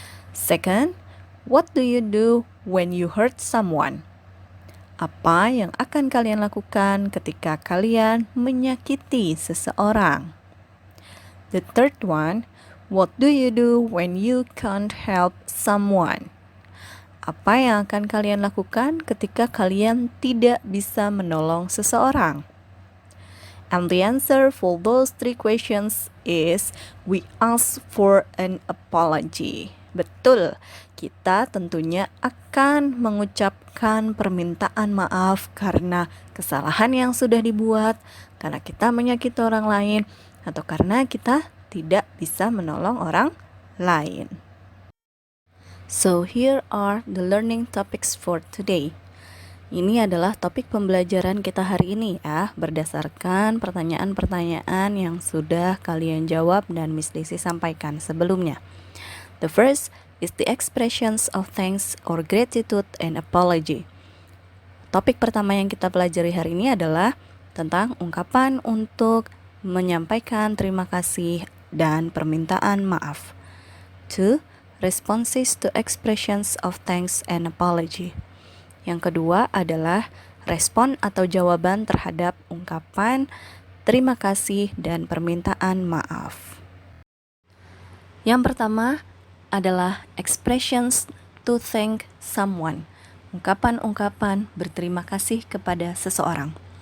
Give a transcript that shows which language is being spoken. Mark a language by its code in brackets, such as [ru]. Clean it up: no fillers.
[en] Second, what do you do when you hurt someone? [id] Apa yang akan kalian lakukan ketika kalian menyakiti seseorang? [en] The third one, what do you do when you can't help someone? [id] Apa yang akan kalian lakukan ketika kalian tidak bisa menolong seseorang? [en] And the answer for those 3 questions is we ask for an apology. [id] Betul, kita tentunya akan mengucapkan permintaan maaf karena kesalahan yang sudah dibuat, karena kita menyakiti orang lain, atau karena kita tidak bisa menolong orang lain. [en] So here are the learning topics for today. [id] Ini adalah topik pembelajaran kita hari ini ya, berdasarkan pertanyaan-pertanyaan yang sudah kalian jawab dan Miss Desi sampaikan sebelumnya. [en] The first is the expressions of thanks or gratitude and apology. [id] Topik pertama yang kita pelajari hari ini adalah tentang ungkapan untuk menyampaikan terima kasih dan permintaan maaf. 2. [en] Responses to expressions of thanks and apology. [id] Yang kedua adalah respon atau jawaban terhadap ungkapan terima kasih dan permintaan maaf. Yang pertama adalah [en] expressions to thank someone. [id] Ungkapan-ungkapan berterima kasih kepada seseorang.